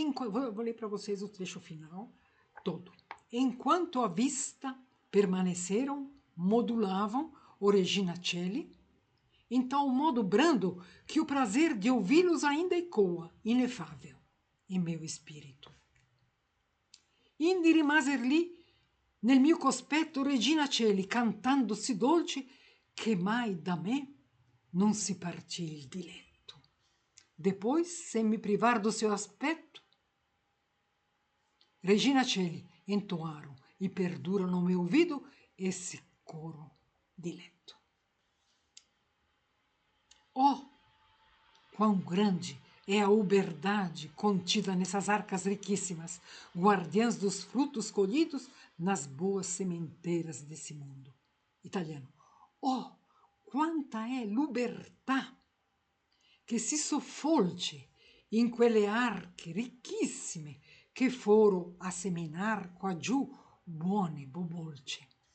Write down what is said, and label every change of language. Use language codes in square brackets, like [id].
[pt] Vou ler para vocês o trecho final todo. Enquanto a vista permaneceram, modulavam o Regina Coeli, em tal modo brando que o prazer de ouvi-los ainda ecoa, inefável, em meu espírito. [it] Indi rimaser lì, nel mio cospetto, Regina Coeli, cantando-si dolce, che mai da me non si partì il diletto. [pt] Depois, sem me privar do seu aspetto, Regina Coeli entoaram e perdura no meu ouvido esse coro dileto. Oh, quão grande é a uberdade contida nessas arcas riquíssimas, guardiãs dos frutos colhidos nas boas sementeiras desse mundo. Italiano. [it] Oh, quanta è l'ubertà che si soffolge in quelle arche ricchissime che foro a seminar quaggiù buone bobolce.